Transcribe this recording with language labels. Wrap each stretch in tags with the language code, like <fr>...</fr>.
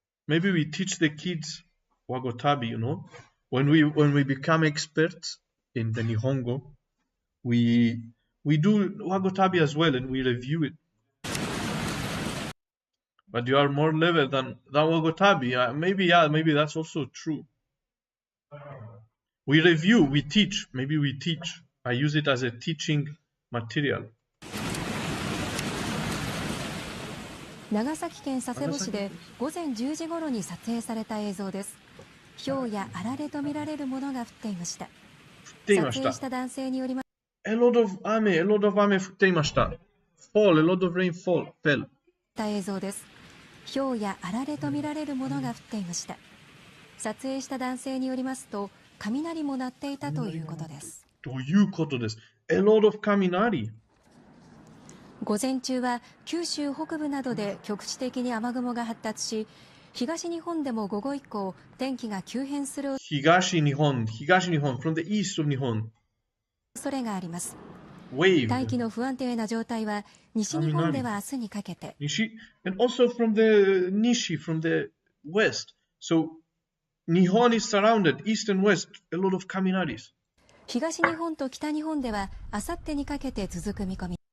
<en>Maybe we teach the kids Wagotabi, you know. When we become experts in the Nihongo, we do Wagotabi as well and we review it. But you are more level than Wagotabi. Maybe that's also true. We review, we teach. Maybe we teach. I use it as a teaching material.</en> <ja>長崎県佐世保市で午前10時頃に撮影された映像です。氷やあられとみられるものが降っていました。撮影した男性によります。</ja> <en>A lot of</en> <ja>雨降っていました。</ja> <en>Fall, a lot of rain fell.</en> <ja>映像です。氷やあられとみられるものが降っていました。撮影した男性によりますと、雷も鳴っていたということです。ということです。</ja> <en>A lot of</en> <ja>雷。午前中は九州北部などで局地的に雨雲が発達し、東日本でも午後以降天気が急変する</ja> <en>東日本 from the east of 日本</en> <ja>恐れがあります。</ja> <en>Wave.</en> <ja>大気の不安定な状態は西日本では明日にかけて</ja> <en>and also from the Nishi from the west. So Nihon is surrounded east and west a lot of kaminaris.</en> <ja>東日本と北日本では明後日にかけて続く見込み。</ja>